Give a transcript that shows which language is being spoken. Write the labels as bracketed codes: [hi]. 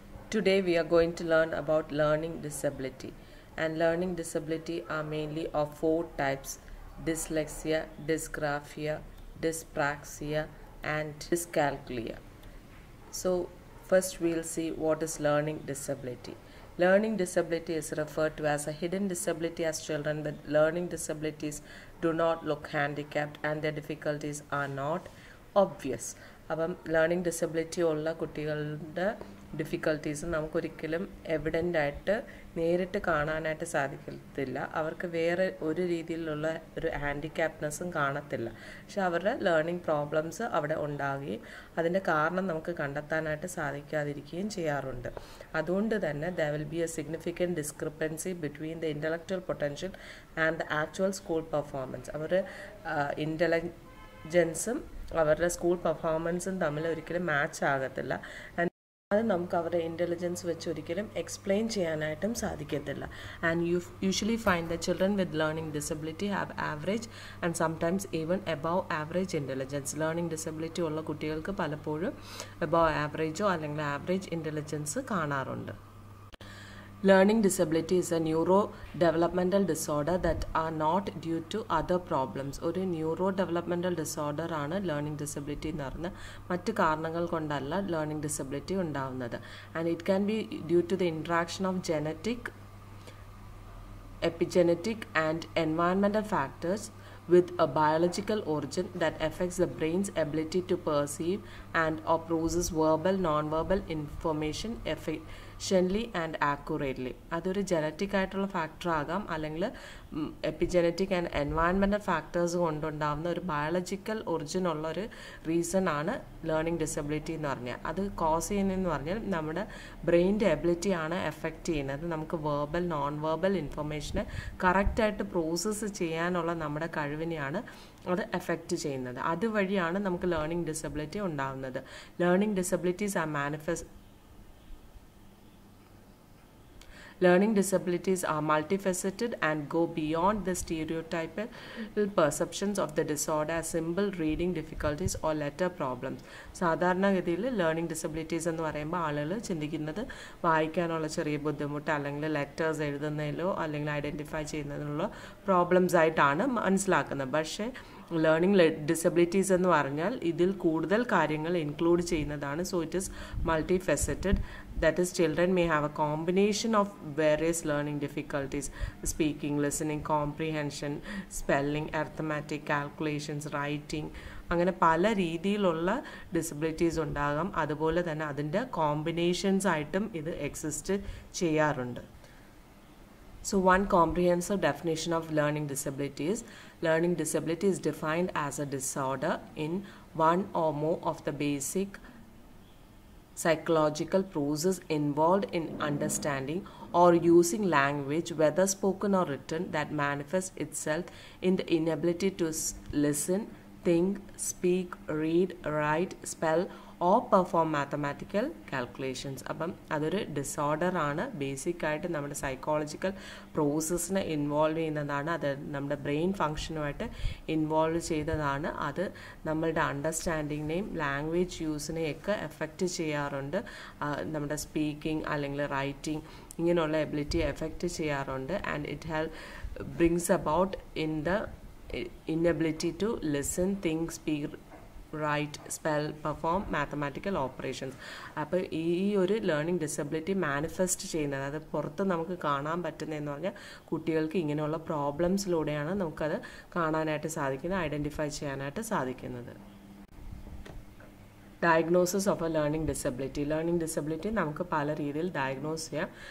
[en] Today we are going to learn about learning disability, and learning disability are mainly of four types: dyslexia, dysgraphia, dyspraxia and dyscalculia. So first we'll see what is learning disability. Learning disability is referred to as a hidden disability, as children with learning disabilities do not look handicapped and their difficulties are not obvious. [ml] അപ്പം learning disability ഉള്ള കുട്ടികളുടെ difficulties നമുക്കൊരിക്കലും evident ആയിട്ട് നേരിട്ട് കാണാനായിട്ട് സാധിക്കത്തില്ല. അവർക്ക് വേറെ ഒരു രീതിയിലുള്ള ഒരു ഹാൻഡിക്യാപ്നെസ്സും കാണത്തില്ല. പക്ഷെ അവരുടെ ലേണിംഗ് പ്രോബ്ലംസ് അവിടെ ഉണ്ടാകുകയും അതിൻ്റെ കാരണം നമുക്ക് കണ്ടെത്താനായിട്ട് സാധിക്കാതിരിക്കുകയും ചെയ്യാറുണ്ട്. അതുകൊണ്ട് തന്നെ [en] there will be a significant discrepancy between the intellectual potential and the actual school performance. [ml] അവരുടെ ഇൻ്റലിജൻസും അവരുടെ സ്കൂൾ പെർഫോമൻസും തമ്മിൽ ഒരിക്കലും മാച്ച് ആകത്തില്ല. അത് നമുക്ക് അവരുടെ ഇൻ്റലിജൻസ് വെച്ച് ഒരിക്കലും എക്സ്പ്ലെയിൻ ചെയ്യാനായിട്ടും സാധിക്കത്തില്ല. [en] And you usually find the children with learning disability have average and sometimes even above average intelligence. [ml] Learning disability ഉള്ള കുട്ടികൾക്ക് പലപ്പോഴും എബവ് ആവറേജോ അല്ലെങ്കിൽ ആവറേജ് ഇൻ്റലിജൻസ് കാണാറുണ്ട്. [en] Learning disability is a neurodevelopmental disorder that are not due to other problems. [ml] ഒരു neurodevelopmental disorder ആണ് learning disability എന്ന് പറഞ്ഞാൽ മറ്റ് കാരണങ്ങൾ കൊണ്ടല്ല ലേണിംഗ് ഡിസബിലിറ്റി ഉണ്ടാവുന്നത്. [en] And it can be due to the interaction of genetic, epigenetic and environmental factors with a biological origin that affects the brain's ability to perceive and or process verbal, non-verbal information efficiently and accurately. [ml] അതൊരു genetic ആയിട്ടുള്ള factor ആകാം, അല്ലെങ്കിൽ epigenetic and environmental factors കൊണ്ടുണ്ടാകുന്ന ഒരു biological origin ഉള്ള ഒരു reason ആണ് learning disability എന്ന് പറഞ്ഞാൽ. അത് കോസ് ചെയ്യുന്നതെന്ന് പറഞ്ഞാൽ നമ്മുടെ ബ്രെയിൻ്റെ എബിലിറ്റിയാണ് എഫക്റ്റ് ചെയ്യുന്നത്. നമുക്ക് വേർബൽ, നോൺ വേർബൽ ഇൻഫർമേഷനെ കറക്റ്റായിട്ട് പ്രോസസ്സ് ചെയ്യാനുള്ള നമ്മുടെ കഴിവിനെയാണ് അത് എഫക്റ്റ് ചെയ്യുന്നത്. അതുവഴിയാണ് നമുക്ക് ലേണിംഗ് ഡിസബിലിറ്റി ഉണ്ടാകുന്നത്. [en] Learning disabilities are Learning disabilities are multifaceted and go beyond the stereotypal perceptions of the disorder as simple reading difficulties or letter problems. [ml] സാധാരണഗതിയിൽ ലേണിംഗ് ഡിസബിലിറ്റീസ് എന്ന് പറയുമ്പോൾ ആളുകൾ ചിന്തിക്കുന്നത് വായിക്കാനുള്ള ചെറിയ ബുദ്ധിമുട്ട്, അല്ലെങ്കിൽ ലെറ്റേഴ്സ് എഴുതുന്നതിലോ അല്ലെങ്കിൽ ഐഡൻറ്റിഫൈ ചെയ്യുന്നതിനുള്ള പ്രോബ്ലംസ് ആയിട്ടാണ് മനസ്സിലാക്കുന്നത്. പക്ഷേ ലേണിംഗ് ഡിസബിലിറ്റീസ് എന്ന് പറഞ്ഞാൽ ഇതിൽ കൂടുതൽ കാര്യങ്ങൾ ഇൻക്ലൂഡ് ചെയ്യുന്നതാണ്. [en] So it is multifaceted. That is, children may have a combination of various learning difficulties: speaking, listening, comprehension, spelling, arithmetic, calculations, writing. [ml] അങ്ങനെ പല രീതിയിലുള്ള ഡിസബിലിറ്റീസ് ഉണ്ടാകാം. അതുപോലെ തന്നെ അതിൻ്റെ കോമ്പിനേഷൻസ് ആയിട്ടും ഇത് എക്സിസ്റ്റ് ചെയ്യാറുണ്ട്. [en] So one comprehensive definition of learning disability is: learning disability is defined as a disorder in one or more of the basic psychological process involved in understanding or using language, whether spoken or written, that manifests itself in the inability to listen, think, speak, read, write, spell or perform mathematical calculations. [ml] അപ്പം അതൊരു disorder ആണ്. ബേസിക്കായിട്ട് നമ്മുടെ psychological പ്രോസസ്സിനെ involve ചെയ്യുന്നതാണ്. അത് നമ്മുടെ brain ഫങ്ഷനുമായിട്ട് involve ചെയ്തതാണ്. അത് നമ്മളുടെ അണ്ടർസ്റ്റാൻഡിങ്ങിനെയും ലാംഗ്വേജ് യൂസിനെയൊക്കെ എഫക്റ്റ് ചെയ്യാറുണ്ട്. നമ്മുടെ സ്പീക്കിംഗ് അല്ലെങ്കിൽ റൈറ്റിംഗ് ഇങ്ങനെയുള്ള എബിലിറ്റി എഫക്റ്റ് ചെയ്യാറുണ്ട്. [en] And it brings about in the inability to listen, think, speak, write, spell, perform mathematical operations. [ml] അപ്പോൾ ഈ ഒരു ലേണിംഗ് ഡിസബിലിറ്റി മാനിഫെസ്റ്റ് ചെയ്യുന്നത്, അത് പുറത്ത് നമുക്ക് കാണാൻ പറ്റുന്നതെന്ന് പറഞ്ഞാൽ കുട്ടികൾക്ക് ഇങ്ങനെയുള്ള പ്രോബ്ലംസിലൂടെയാണ് നമുക്കത് കാണാനായിട്ട് സാധിക്കുന്നത്, ഐഡൻറ്റിഫൈ ചെയ്യാനായിട്ട് സാധിക്കുന്നത്. [en] Diagnosis of a learning disability. [ml] Learning disability നമുക്ക് പല രീതിയിൽ ഡയഗ്നോസ് ചെയ്യാം.